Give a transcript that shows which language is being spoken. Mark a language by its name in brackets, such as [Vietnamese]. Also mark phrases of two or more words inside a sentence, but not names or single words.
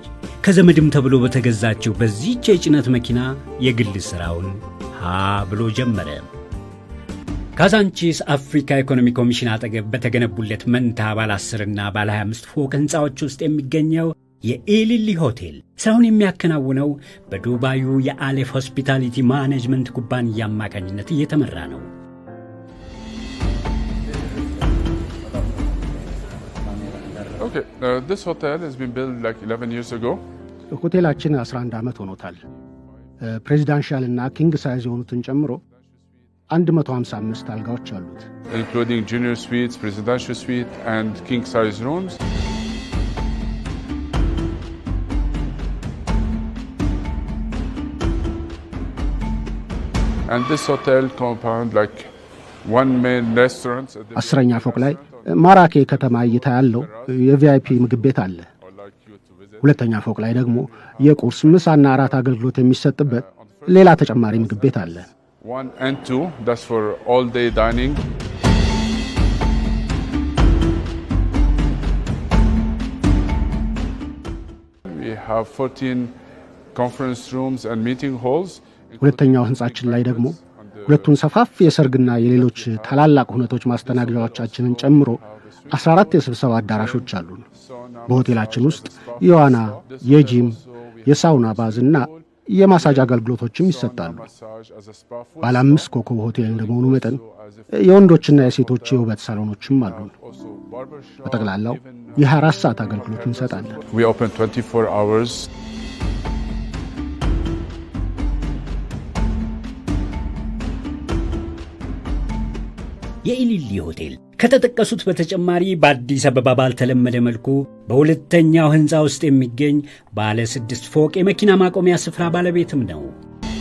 [Amharic] ከዘመድም ተብሎ በተገዛችው በዚህች የጭነት መኪና የግል ሥራውን ብሎ ጀመረ። ካዛንቺስ አፍሪካ ኢኮኖሚ ኮሚሽን አጠገብ በተገነቡለት መንታ ባለ 10 እና ባለ 25 ፎቅ ሕንፃዎች ውስጥ የሚገኘው የኢሊሊ ሆቴል ሥራውን የሚያከናውነው በዱባዩ የአሌፍ ሆስፒታሊቲ ማኔጅመንት ኩባንያ አማካኝነት እየተመራ ነው። [English] Okay, this hotel has been built like 11 years ago. [Amharic] ሆቴላችን 11 ዓመት ሆኖታል። ፕሬዚዳንሻል እና [English] king size [Amharic] የሆኑትን ጨምሮ 155 አልጋዎች አሉት። [English] Including junior suites, presidential suite and king size rooms. And this hotel compound like one main restaurant. [Amharic] አስረኛ ፎቅ ላይ ማራኬ ከተማ እይታ ያለው የቪአይፒ ምግብ ቤት አለ። ሁለተኛ ፎቅ ላይ ደግሞ የቁርስ ምሳና እራት አገልግሎት የሚሰጥበት ሌላ ተጨማሪ ምግብ ቤት አለ። [English] 1 and 2, that's for all day dining. We have 14 conference rooms and meeting halls. [Amharic] ሁለተኛው ህንጻችን ላይ ደግሞ ሁለቱን ሰፋፊ የሰርግና የሌሎች ታላላቅ ሁነቶች ማስተናገጃዎቻችንን ጨምሮ 14 የስብሰባ አዳራሾች አሉን። በሆቴላችን ውስጥ የዋና፣ የጂም፣ የሳውና ባዝና የማሳጅ አገልግሎቶችም ይሰጣሉ። ባለ 5 ኮከብ ሆቴል እንደመሆኑ መጠን የወንዶችና የሴቶች የውበት ሳሎኖችም አሉን። በጠቅላላው የ24 ሰዓት አገልግሎት እንሰጣለን። [English] We open 24 hours. [Amharic] የኢሊሊ ሆቴል ከተጠቀሱት በተጨማሪ በአዲስ አበባ ባልተለመደ መልኩ በሁለተኛው ሕንፃ ውስጥ የሚገኝ ባለ 6 ፎቅ የመኪና ማቆሚያ ስፍራ ባለቤትም ነው።